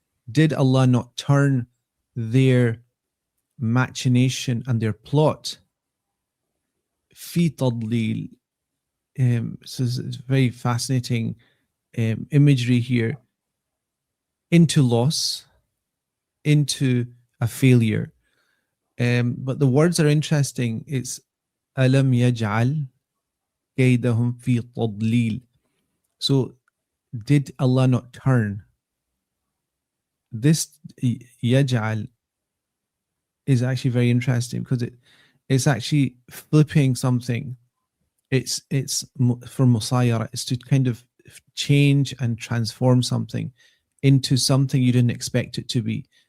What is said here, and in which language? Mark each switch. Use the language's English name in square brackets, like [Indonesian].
[English] Did Allah not turn their machination and their plot [Arabic] في تضليل? [English] So it's very fascinating imagery here, into loss, into a failure. But the words are interesting. [Arabic] It's ألم يجعل كيدهم في تضليل. [English] So did Allah not turn? This يجعل is actually very interesting because it's actually flipping something. It's for musayara. It's to kind of change and transform something into something you didn't expect it to be.